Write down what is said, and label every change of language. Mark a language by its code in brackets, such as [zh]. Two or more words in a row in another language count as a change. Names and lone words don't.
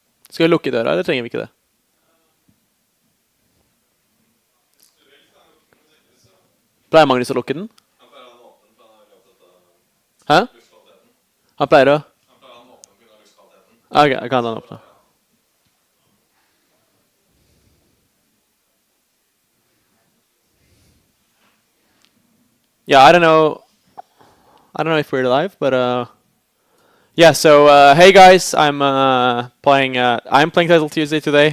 [no] Skal vi lukke døra, eller trenger vi ikke det? Pleier Magnus å lukke den? Hæ? Han pleier å... Ok, kan han åpne. [en] Yeah, I don't know if we're live, but yeah. So hey guys, I'm playing Title Tuesday today.